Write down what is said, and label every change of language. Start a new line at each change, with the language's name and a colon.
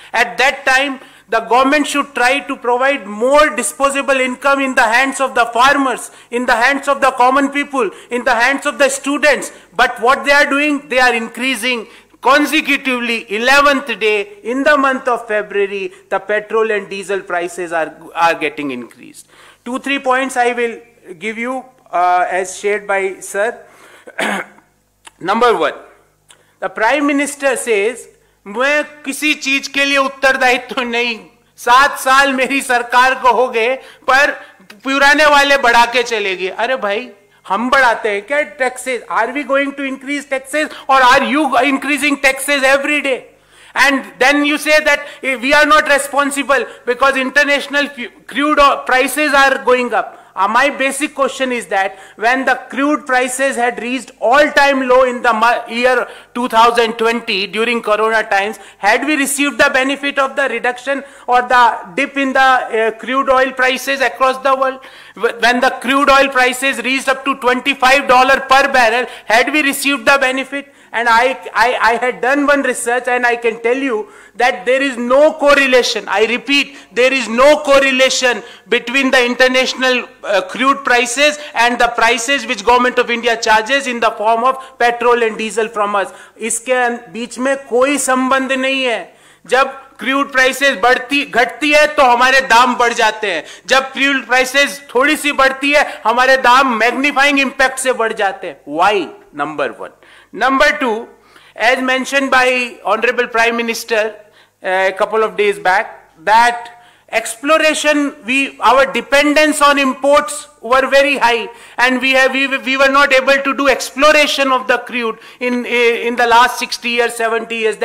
English: At that time, the government should try to provide more disposable income in the hands of the farmers, in the hands of the common people, in the hands of the students. But what they are doing, they are increasing consecutively, 11th day in the month of February, the petrol and diesel prices are getting increased. 2-3 points I will give you as shared by Sir. Number one, the Prime Minister says,
Hindi: मैं किसी चीज के लिए उत्तरदायित्व नहीं, 7 साल मेरी सरकार को हो गए पर पुराने वाले बढ़ा के चले गए. अरे भाई, हम बढ़ाते हैं क्या taxes?
English: Are we going to increase taxes और are you increasing taxes every day? And then you say that we are not responsible because international crude prices are going up. My basic question is that when the crude prices had reached all-time low in the year 2020 during corona times, had we received the benefit of the reduction or the dip in the crude oil prices across the world? When the crude oil prices reached up to $25 per barrel, had we received the benefit? And I had done one research and I can tell you that there is no correlation. I repeat, there is no correlation between the international crude prices and the prices which Government of India charges in the form of petrol and diesel from us.
Hindi: इसके बीच में कोई संबंध नहीं है. जब crude prices घटती है तो हमारे दाम बढ़ जाते हैं. जब क्रूड प्राइसेस थोड़ी सी बढ़ती है, हमारे दाम मैग्नीफाइंग इंपैक्ट से बढ़ जाते हैं.
English: Why? Number one. Number two, as mentioned by Honorable Prime Minister a couple of days back, that exploration, our dependence on imports were very high, and we were not able to do exploration of the crude in the last 60 years, 70 years.